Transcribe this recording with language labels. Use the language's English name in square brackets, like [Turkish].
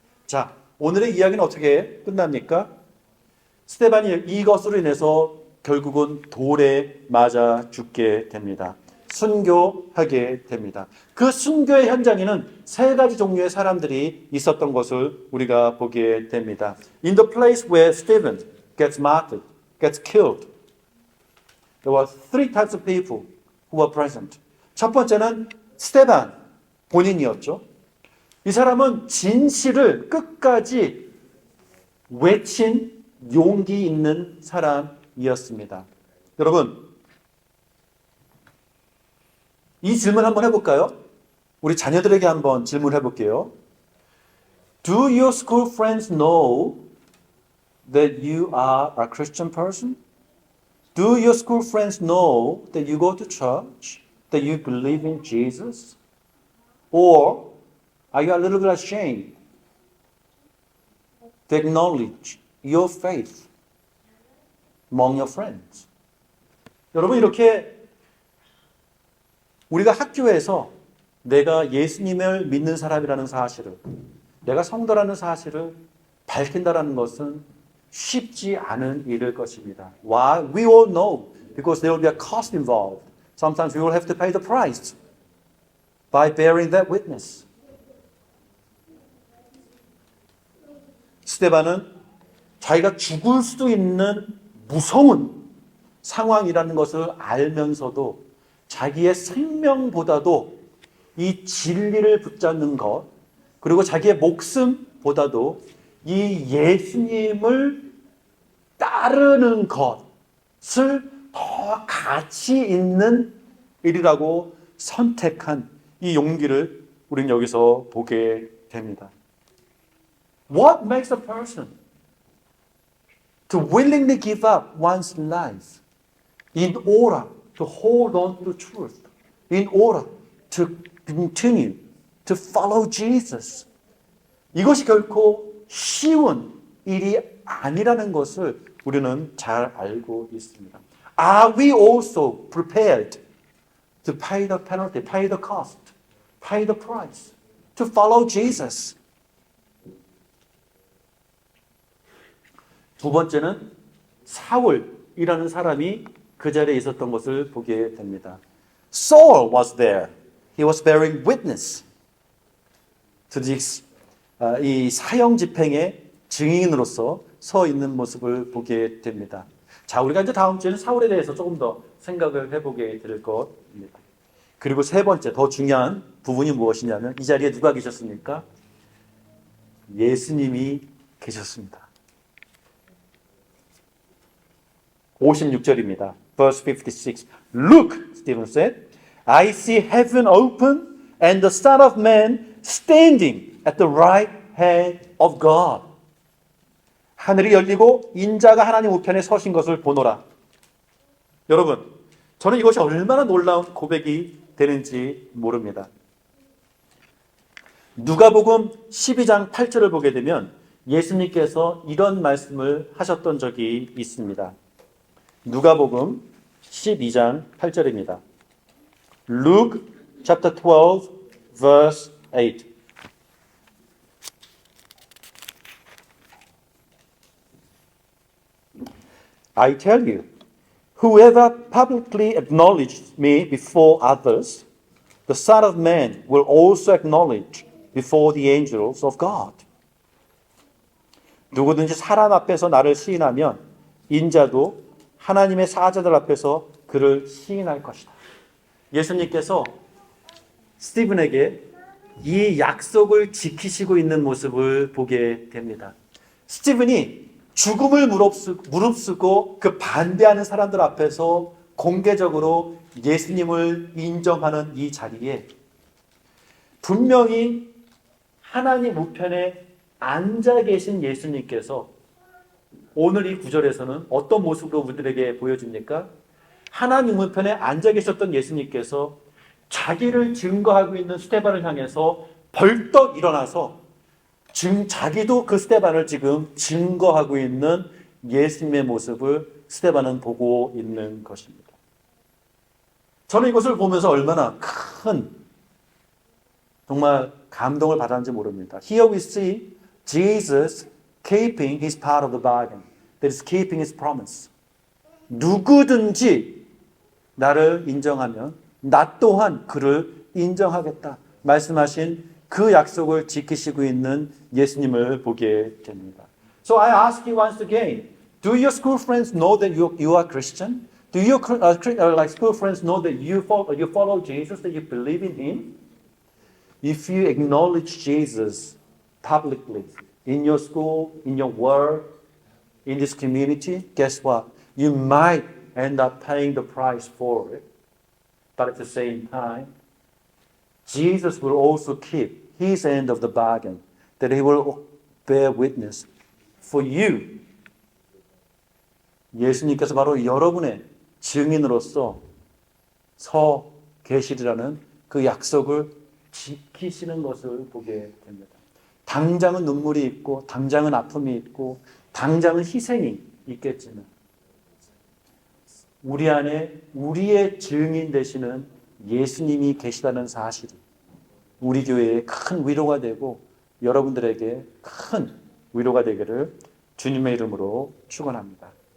[Korean] 자, 오늘의 이야기는 어떻게 끝납니까? 스데반이 이것으로 인해서 결국은 돌에 맞아 죽게 됩니다. 순교하게 됩니다. 그 순교의 현장에는 세 가지 종류의 사람들이 있었던 것을 우리가 보게 됩니다. [English] In the place where Stephen gets martyred, gets killed, there were three types of people who were present. [Korean] 첫 번째는 스데반 본인이었죠. 이 사람은 진실을 끝까지 외친 용기 있는 사람이었습니다. 여러분, 이 질문 한번 해볼까요? 우리 자녀들에게 한번 질문해 볼게요. [English] Do your school friends know that you are a Christian person? Do your school friends know that you go to church? That you believe in Jesus? Or are you a little bit ashamed to acknowledge your faith among your friends? [Korean] 여러분, 이렇게 우리가 학교에서 내가 예수님을 믿는 사람이라는 사실을, 내가 성도라는 사실을 밝힌다라는 것은 쉽지 않은 일일 것입니다. [English] Why? We all know. Because there will be a cost involved. Sometimes we will have to pay the price by bearing that witness. [Korean] 스데반은 자기가 죽을 수도 있는 무서운 상황이라는 것을 알면서도 자기의 생명보다도 이 진리를 붙잡는 것, 그리고 자기의 목숨보다도 이 예수님을 따르는 것을 더 가치 있는 일이라고 선택한 이 용기를 우리는 여기서 보게 됩니다. [English] What makes a person to willingly give up one's life in order to hold on to the truth, in order to continue to follow Jesus? [Korean] 이것이 결코 쉬운 일이 아니라는 것을 우리는 잘 알고 있습니다. [English] Are we also prepared to pay the penalty, pay the cost, pay the price, to follow Jesus? [Korean] 두 번째는 사울이라는 사람이 그 자리에 있었던 것을 보게 됩니다. [English] Saul was there. He was bearing witness to this, [Korean] 이 사형 집행의 증인으로서 서 있는 모습을 보게 됩니다. 자, 우리가 이제 다음 주에는 사울에 대해서 조금 더 생각을 해보게 될 것입니다. 그리고 세 번째, 더 중요한 부분이 무엇이냐면 이 자리에 누가 계셨습니까? 예수님이 계셨습니다. 56절입니다. [English] Verse 56. Look, Stephen said, I see heaven open and the Son of Man standing at the right hand of God. [Korean] 하늘이 열리고 인자가 하나님 우편에 서신 것을 보노라. 여러분, 저는 이것이 얼마나 놀라운 고백이 되는지 모릅니다. 누가복음 12장 8절을 보게 되면 예수님께서 이런 말씀을 하셨던 적이 있습니다. 누가복음 12장 8절입니다. [English] Luke chapter 12 verse 8. I tell you, whoever publicly acknowledges me before others, the Son of Man will also acknowledge before the angels of God. [Korean] 누구든지 사람 앞에서 나를 시인하면 인자도 하나님의 사자들 앞에서 그를 시인할 것이다. 예수님께서 스티븐에게 이 약속을 지키시고 있는 모습을 보게 됩니다. 스티븐이 죽음을 무릅쓰고 그 반대하는 사람들 앞에서 공개적으로 예수님을 인정하는 이 자리에 분명히 하나님 우편에 앉아 계신 예수님께서 오늘 이 구절에서는 어떤 모습으로 우리들에게 보여줍니까? 하나님 우편에 앉아 계셨던 예수님께서 자기를 증거하고 있는 스데반을 향해서 벌떡 일어나서 자기도 그 스데반을 지금 증거하고 있는 예수님의 모습을 스데반은 보고 있는 것입니다. 저는 이것을 보면서 얼마나 큰 정말 감동을 받았는지 모릅니다. [English] Here we see Jesus keeping his part of the bargain. That is keeping his promise. [Korean] 누구든지 나를 인정하면 나 또한 그를 인정하겠다. 말씀하신 그 약속을 지키시고 있는 예수님을 보게 됩니다. [English] So I ask you once again, do your school friends know that you are Christian? Do your school friends know that you follow Jesus, that you believe in Him? If you acknowledge Jesus publicly in your school, in your work, in this community, guess what? You might end up paying the price for it. But at the same time, Jesus will also keep His end of the bargain, that He will bear witness for you. [Korean] 예수님께서 바로 여러분의 증인으로서 서 계시리라는 그 약속을 지키시는 것을 보게 됩니다. 당장은 눈물이 있고, 당장은 아픔이 있고, 당장은 희생이 있겠지만, 우리 안에 우리의 증인 되시는 예수님이 계시다는 사실이 우리 교회에 큰 위로가 되고 여러분들에게 큰 위로가 되기를 주님의 이름으로 축원합니다.